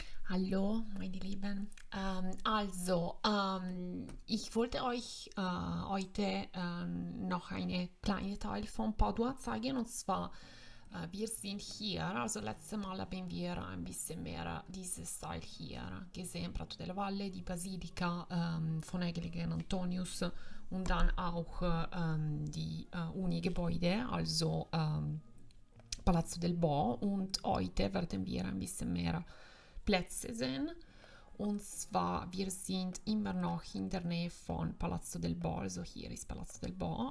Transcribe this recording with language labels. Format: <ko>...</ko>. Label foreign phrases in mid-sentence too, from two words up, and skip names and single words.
<de>Hallo, meine Lieben. Ich wollte euch heute noch eine kleine Teil von Padua zeigen. Und zwar, wir sind hier. Also letztes Mal haben wir ein bisschen mehr dieses Teil hier gesehen. Prato della Valle, die Basilika von Heiligen Antonius und dann auch die Uni-Gebäude, also Palazzo del Bo. Und heute werden wir ein bisschen mehr Plätze sehen. Und zwar, wir sind immer noch in der Nähe von Palazzo del Bo, also hier ist Palazzo del Bo.</de>